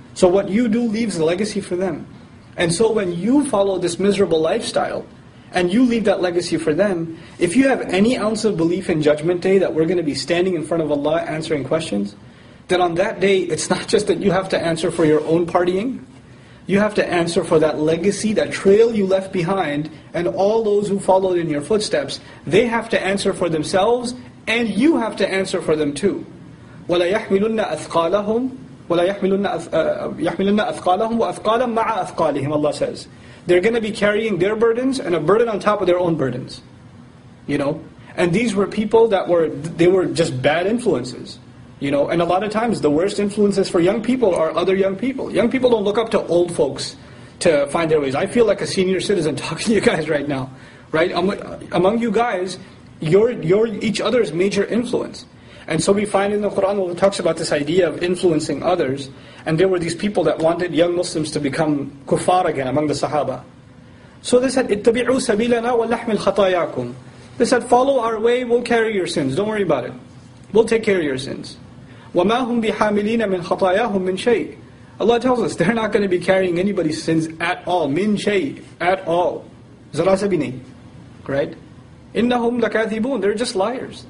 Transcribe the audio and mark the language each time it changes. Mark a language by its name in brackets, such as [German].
[English] So what you do leaves a legacy for them. And so when you follow this miserable lifestyle, and you leave that legacy for them, if you have any ounce of belief in Judgment Day that we're going to be standing in front of Allah answering questions, then on that day, it's not just that you have to answer for your own partying, you have to answer for that legacy, that trail you left behind, and all those who followed in your footsteps. They have to answer for themselves, and you have to answer for them too. [Arabic] وَلَا يَحْمِلُنَّ أَثْقَالَهُمْ يَحْمِلُنَّ أَثْقَالَهُمْ وَأَثْقَالًا مَعَ أَثْقَالِهِمْ, [English] Allah says. They're going to be carrying their burdens and a burden on top of their own burdens. And these were people that were just bad influences. And a lot of times the worst influences for young people are other young people. Young people don't look up to old folks to find their ways. I feel like a senior citizen talking to you guys right now. Right? Among you guys, you're each other's major influence. And so we find in the Quran where it talks about this idea of influencing others. And there were these people that wanted young Muslims to become kuffar again among the Sahaba. So they said, [Arabic] اتَّبِعُوا سَبِيلَنَا وَلَحْمِلْ خَطَايَاكُمْ. [English] They said, follow our way, we'll carry your sins. Don't worry about it. We'll take care of your sins. [Arabic] وَمَا هُمْ بِحَامِلِينَ مِنْ خَطَايَاهُمْ مِنْ شَيْءٍ. [English] Allah tells us they're not going to be carrying anybody's sins at all. [Arabic] مِنْ شَيْءٍ. [English] At all. [Urdu] Zara sa bhi nahi. [English] Right? [Arabic] إِنَّهُمْ لَكَاذِبُونَ. [English] They're just liars.